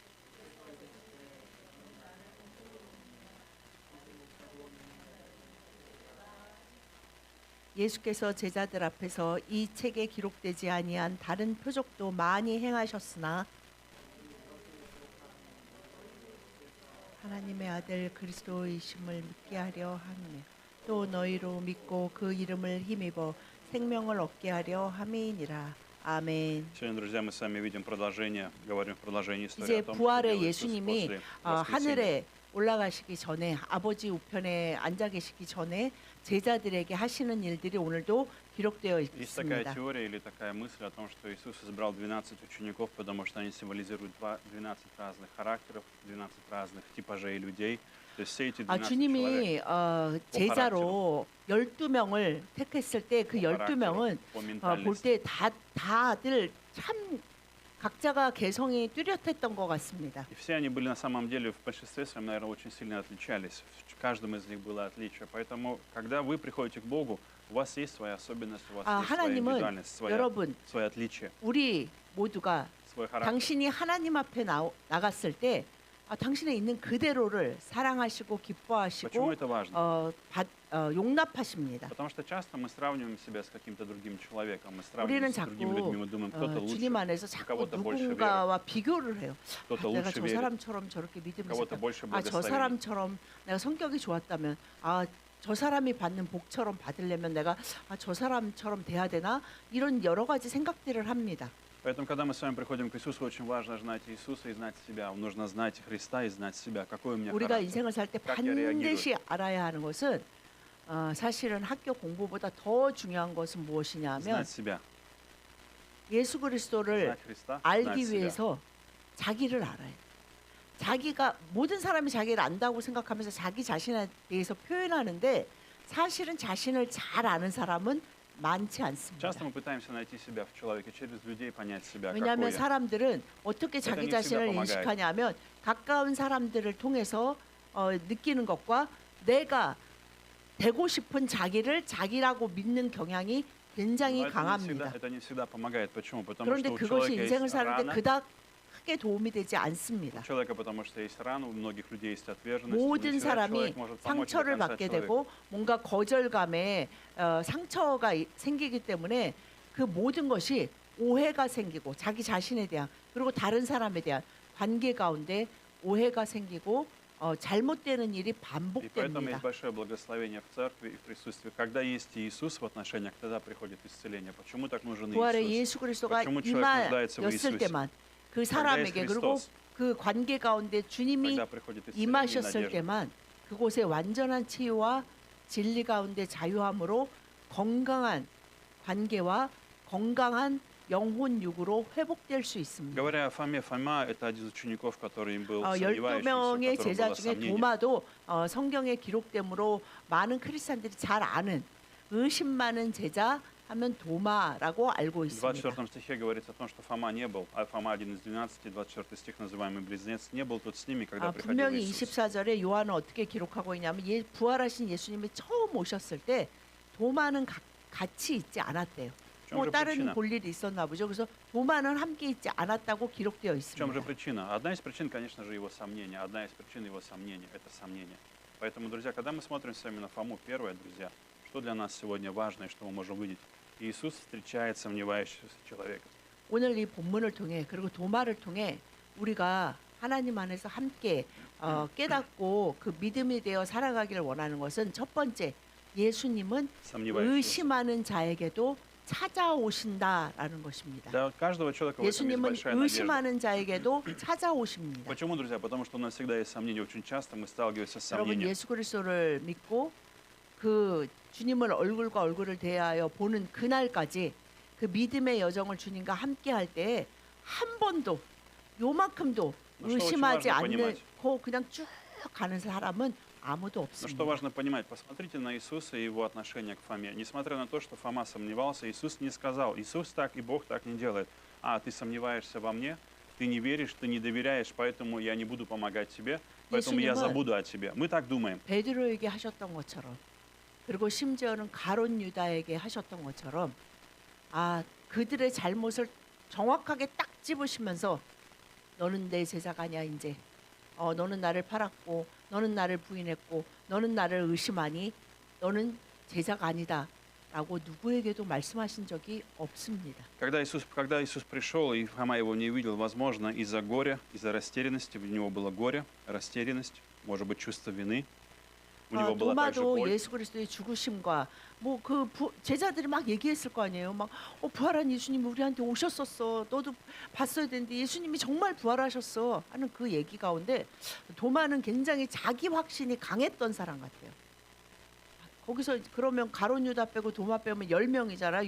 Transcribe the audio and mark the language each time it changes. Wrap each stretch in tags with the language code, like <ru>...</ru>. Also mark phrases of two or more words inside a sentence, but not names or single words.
<ko>예수께서 제자들 앞에서 이 책에 기록되지 아니한 다른 표적도 많이 행하셨으나 하나님의 아들 그리스도이심을 믿게 하려 함이며 또 너희로 믿고 그 이름을 힘입어 생명을 얻게 하려 함이니라. 아멘.</ko> <ru>Сегодня, друзья, мы с вами видим продолжение, говорим в продолжении истории</ru> <ko>이제</ko> <ru>о том, что</ru> <ko>부활의</ko> <ru>делал Иисус</ru> <ko>예수님이</ko> <ru>после воскресения.</ru> <ko>하늘에 올라가시기 전에 아버지 우편에 앉아 계시기 전에 제자들에게 하시는 일들이 오늘도 기록되어</ko> <ru>Есть такая</ru> <ko>있습니다.</ko> <ru>теория или такая мысль о том, что Иисус избрал 12 учеников, потому что они символизируют 12 разных характеров, 12 разных типажей людей. То есть все эти 12 человек</ru> <ko>주님이 제자로 12명을 택했을 때 그</ko> <ru>по характеру,</ru> <ko>12명은</ko> <ru>по</ru> <ko>볼</ko> <ru>ментальности.</ru> <ko>때 다들 참 각자가 개성이 뚜렷했던 것 같습니다.</ko> <ru>И все они были на самом деле в большинстве своем, наверное, очень сильно отличались. В каждом из них было отличие. Поэтому, когда вы приходите к Богу, у вас есть своя особенность, у вас есть своя</ru> <ko>하나님은</ko> <ru>индивидуальность,</ru> <ko>여러분</ko> <ru>свое отличие,</ru> <ko>우리 모두가</ko> <ru>свой характер.</ru> <ko>당신이 하나님 앞에 나갔을 때 당신의 있는 그대로를 사랑하시고</ko> <ru>Почему</ru> <ko>기뻐하시고</ko> <ru>это важно?</ru> <ko>용납하십니다.</ko> <ru>Потому что часто мы сравниваем себя с каким-то другим человеком, мы</ru> <ko>우리는</ko> <ru>сравниваем с другими людьми, мы думаем, кто-то лучше,</ru> <ko>주님 안에서</ko> <ru>у</ru> <ko>자꾸</ko> <ru>кого-то больше веры,</ru> <ko>누군가와 비교를 해요.</ko> <ru>кто-то</ru> <ko>내가</ko> <ru>лучше</ru> <ko>저</ko> <ru>верит,</ru> <ko>사람처럼 저렇게</ko> <ru>у</ru> <ko>믿음이</ko> <ru>кого-то</ru> <ko>있었다.</ko> <ru>больше</ru> <ko>저</ko> <ru>благословений.</ru> <ko>사람처럼 내가 성격이 좋았다면 저 사람이 받는 복처럼 받으려면 내가 저 사람처럼 돼야 되나? 이런 여러 가지 생각들을 합니다.</ko> <ru>Поэтому, когда мы с вами приходим к Иисусу, очень важно знать Иисуса и знать себя. Нужно знать Христа и знать себя. Какой у меня</ru> <ko>우리가</ko> <ru>характер,</ru> <ko>인생을 살 때</ko> <ru>как я реагирую.</ru> <ko>반드시 알아야 하는 것은 사실은 학교 공부보다 더 중요한 것은 무엇이냐 하면</ko> <ru>Знать себя,</ru> <ko>예수 그리스도를</ko> <ru>знать Христа, знать</ru> <ko>알기</ko> <ru>себя.</ru> <ko>위해서 자기를 알아야 돼. 자기가 모든 사람이 자기를 안다고 생각하면서 자기 자신에 대해서 표현하는데 사실은 자신을 잘 아는 사람은 많지 않습니다.</ko> <ru>Часто мы пытаемся найти себя в человеке, через людей понять себя,</ru> <ko>왜냐하면</ko> <ru>какой я.</ru> <ko>사람들은 어떻게 자기 대단히 자신을 시가 인식하냐면 가까운 사람들을 통해서 느끼는 것과 내가 되고 싶은 자기를 자기라고 믿는 경향이 굉장히</ko> <ru>Но</ru> <ko>강합니다.</ko> <ru>это не всегда помогает. Почему? Потому</ru> <ko>그런데</ko> <ru>что у</ru> <ko>그것이</ko> <ru>человека</ru> <ko>인생을</ko> <ru>есть</ru> <ko>사는데</ko> <ru>рана,</ru> <ko>그닥 크게 도움이 되지 않습니다.</ko> <ru>у человека, потому что есть рана, у многих людей есть отверженность. Не</ru> <ko>모든</ko> <ru>всегда</ru> <ko>사람이</ko> <ru>человек может помочь до</ru> <ko>상처를</ko> <ru>конца</ru> <ko>받게</ko> <ru>человеку.</ru> <ko>되고 뭔가 거절감에 상처가 생기기 때문에 그 모든 것이 오해가 생기고 자기 자신에 대한 그리고 다른 사람에 대한 관계 가운데 오해가 생기고 잘못되는 일이</ko> <ru>И поэтому есть</ru> <ko>반복됩니다.</ko> <ru>большое благословение в церкви и в присутствии. Когда есть Иисус в отношениях, тогда приходит исцеление. Почему так нужен</ru> <ko>부활의 Иисус? 예수 그리스도가</ko> <ru>почему человек нуждается в</ru> <ko>임하였을 Иисусе? 때만 그 사람에게 그리고 Христос, 그 관계 가운데 주님이</ko> <ru>когда приходит исцеление и</ru> <ko>임하셨을</ko> <ru>надежда.</ru> <ko>때만 그곳에 완전한 치유와 진리 가운데 자유함으로 건강한 관계와 건강한 영혼 육으로 회복될 수 있습니다.</ko> <ru>Говоря о Фоме, Фома – это один из учеников, который им был сомневающийся,</ru> <ko>12명의</ko> <ru>у которого</ru> <ko>제자</ko> <ru>было</ru> <ko>중에</ko> <ru>сомнение.</ru> <ko>도마도 성경에 기록되므로 많은 크리스찬들이 잘 아는 의심 많은 제자 하면 도마라고 알고</ko> <ru>В</ru> <ko>있습니다.</ko> <ru>24 стихе говорится о том, что Фома не был, а Фома один из 12, 24 стих, называемый Близнец, не был тут с ними, когда приходил</ru> <ko>분명히 Иисус. 24절에 요한은 어떻게 기록하고 있냐면 부활하신 예수님이 처음 오셨을 때 도마는 같이 있지 않았대요.</ko> <ru>В чем же</ru> <ko>다른</ko> <ru>причина?</ru> <ko>볼 일이 있었나 보죠. 그래서 도마는 함께 있지 않았다고 기록되어</ko> <ru>В чем же</ru> <ko>있습니다.</ko> <ru>причина? Одна из причин, конечно же, его сомнения. Одна из причин его сомнения – это сомнение. Поэтому, друзья, когда мы смотрим с вами на Фому, первое, друзья, Что для нас сегодня важно и что мы можем видеть? Иисус встречает сомневающегося человека.</ru> <ko>오늘 이 본문을 통해 그리고 도마를 통해 우리가 하나님 안에서 함께 깨닫고 그 믿음이 되어 살아가기를 원하는 것은 첫 번째, 예수님은</ko> <ru>Сомневающегося.</ru> <ko>의심하는 자에게도 찾아오신다라는 것입니다.</ko> <ru>Для каждого человека в этом есть</ru> <ko>예수님은</ko> <ru>большая надежда.</ru> <ko>의심하는 자에게도 찾아오십니다.</ko> <ru>Почему, друзья? Потому что у нас всегда есть сомнения. Очень часто мы сталкиваемся с</ru> <ko>여러분</ko> <ru>сомнением.</ru> <ko>예수 그리스도를 믿고 그 주님을 얼굴과 얼굴을 대하여 보는 그날까지 그 믿음의 여정을 주님과 함께 할 때 한 번도 요만큼도</ko> <ru>Ну, что очень</ru> <ko>의심하지</ko> <ru>важно понимать.</ru> <ko>않고 그냥 쭉 가는 사람은 아무도</ko> <ru>Но что</ru> <ko>없습니다.</ko> <ru>важно понимать, посмотрите на Иисуса и его отношение к Фоме. Несмотря на то, что Фома сомневался, Иисус не сказал: Иисус так и Бог так не делает. Ты сомневаешься во мне, ты не веришь, ты не доверяешь, поэтому я не буду помогать тебе, поэтому я</ru> <ko>예수님은</ko> <ru>забуду о тебе. Мы так думаем.</ru> <ko>베드로에게 하셨던 것처럼 그리고 심지어는 가론 유다에게 하셨던 것처럼 그들의 잘못을 정확하게 딱 집으시면서 너는 내 제자가 아니야 이제 너는 나를 팔았고 너는 나를 부인했고 너는 나를 의심하니 너는 제자가 아니다 라고 누구에게도 말씀하신 적이 없습니다.</ko> <ru>Когда Иисус пришел, и Фома его не видел, возможно, из-за горя, из-за растерянности, у него было горе, растерянность, может быть, чувство вины. У него была также</ru> <ko>도마도</ko> <ru>боль.</ru> <ko>예수 그리스도의 죽으심과 뭐 그 제자들이 막 얘기했을 거 아니에요. 막 부활한 예수님 우리한테 오셨었어. 너도 봤어야 되는데 예수님이 정말 부활하셨어. 하는 그 얘기 가운데 도마는 굉장히 자기 확신이 강했던 사람 같아요. 거기서 그러면 가론 유다 빼고 도마 빼면 10명이잖아.</ko>